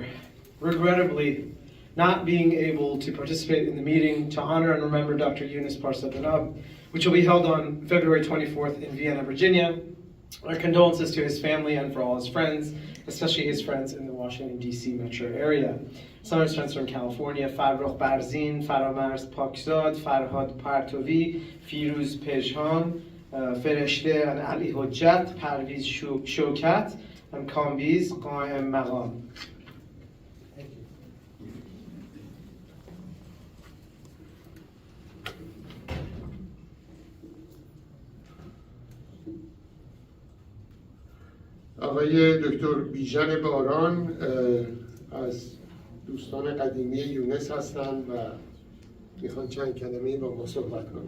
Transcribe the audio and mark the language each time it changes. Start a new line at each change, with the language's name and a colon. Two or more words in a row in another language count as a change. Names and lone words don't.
English: Regrettably, not being able to participate in the meeting to honor and remember Dr. Younes Parsa-Benab, which will be held on February 24th in Vienna, Virginia. Our condolences to his family and for all his friends, especially his friends in the Washington, D.C. metro area. Some of his friends from California: Farrokh Barzin, Faramarz Pakzad, Farhad Partovi, Firuz Pejhan, Fereshte and Ali Hojjat, Parviz Shokat, and Kambiz Qaim Maqam.
Persian: آقای دکتر بیژن باران از دوستان قدیمی یونس هستند و میخوان چند کلمه‌ای با ما صحبت کنند.